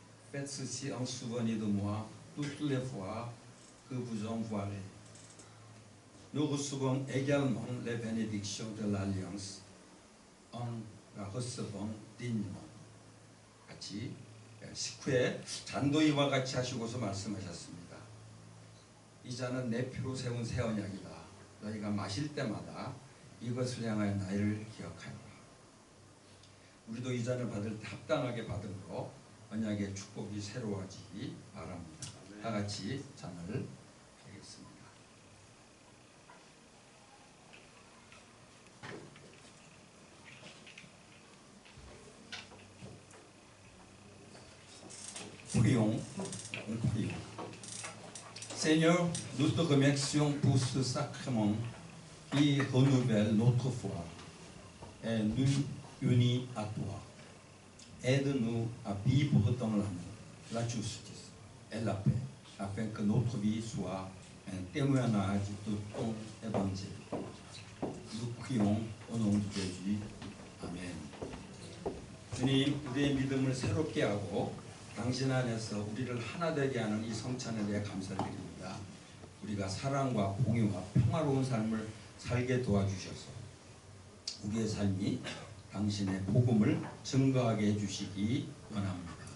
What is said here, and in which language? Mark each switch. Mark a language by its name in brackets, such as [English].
[French] Faites ceci en souvenir de moi toutes les fois que vous en voirez. Nous recevons également les bénédictions de l'alliance en la recevant dignement. [Korean] 같이 식후에 잔도이와 같이 하시고서 말씀하셨습니다. 이 잔은 내 피로 세운 새 언약이다. 너희가 마실 때마다 이것을 향하여 나를 기억하여라. 우리도 이 잔을 받을 때 합당하게 받음으로 언약의 축복이 새로워지기 바랍니다. 다 같이 잔을 드리겠습니다. [French] Prions. Seigneur, nous te remercions pour ce sacrement qui renouvelle notre foi et nous unit à toi. Aide-nous à vivre dans l'amour, la justice et la paix, afin que notre vie soit un témoignage de ton évangile. Nous prions au nom de Jésus. [Korean] 아멘. 주님, 우리의 믿음을 새롭게 하고 당신 안에서 우리를 하나 되게 하는 이 성찬에 대해 감사드립니다. 우리가 사랑과 공유와 평화로운 삶을 살게 도와주셔서 우리의 삶이 당신의 복음을 증거하게 해주시기 원합니다.